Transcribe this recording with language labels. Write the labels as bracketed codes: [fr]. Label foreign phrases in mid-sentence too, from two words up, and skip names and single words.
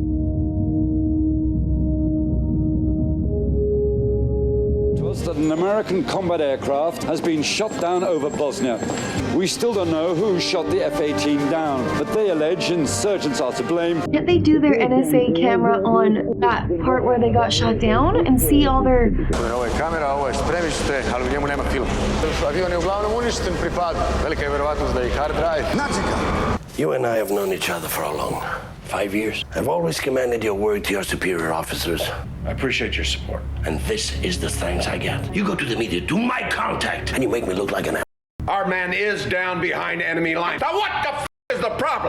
[en] That an American combat aircraft has been shot down over Bosnia. We still don't know who shot the F-18 down, but they allege insurgents are to blame. Can't they do their NSA camera on that part where they got shot down and see all their... [sr] Ovo je kamera, ovo je spremište, ali u njemu nema film. Avion je uglavnom uništen pri padu. Velika je verovatnost da je [en] hard drive. You and I have known each other for how long? 5 years. I've always commanded your word to your superior officers. I appreciate your support. And this is the thanks I get. You go to the media, do my contact, and you make me look like an ass. Our man is down behind enemy lines. Now what the is the problem?